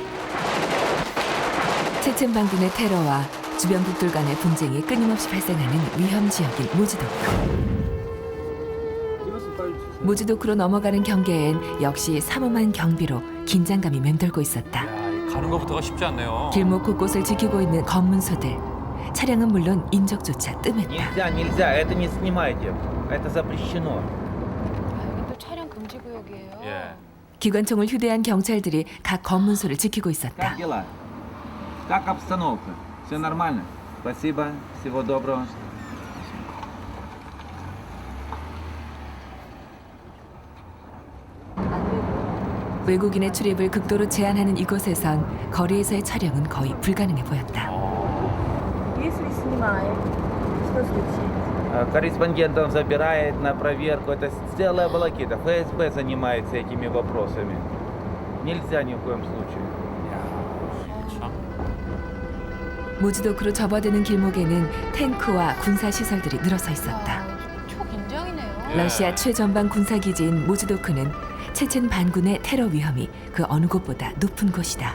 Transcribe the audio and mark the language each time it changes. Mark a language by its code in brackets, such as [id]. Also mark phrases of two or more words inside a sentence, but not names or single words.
[ko] 체첸방군의 테러와 주변국들 간의 분쟁이 끊임없이 발생하는 위험 지역인 모즈도크. 모즈도크로 넘어가는 경계엔 역시 삼엄한 경비로 긴장감이 맴돌고 있었다. 가는 것부터가 쉽지 않네요. 길목 곳곳을 지키고 있는 검문소들. 차량은 물론 인적조차 뜸했다. [ru] Нельзя, это не снимайте. Это запрещено. [ko] 지역이에요. 예. 기관총을 휴대한 경찰들이 각 검문소를 지키고 있었다. [ru] Как обстановка? Все нормально? Спасибо. Всего доброго. [ko] 외국인의 출입을 극도로 제한하는 이곳에선 거리에서의 촬영은 거의 불가능해 보였다. [ru] Если снимаем, что случится? Корреспондентов забирает на проверку. Это целая волокита. ФСБ занимается этими вопросами. Нельзя ни в коем случае. [ko] 모지도크로 접어드는 길목에는 탱크와 군사 시설들이 늘어서 있었다. 초긴장이네요. 러시아 최전방 군사기지인 모지도크는 체첸 반군의 테러 위험이 그 어느 곳보다 높은 곳이다.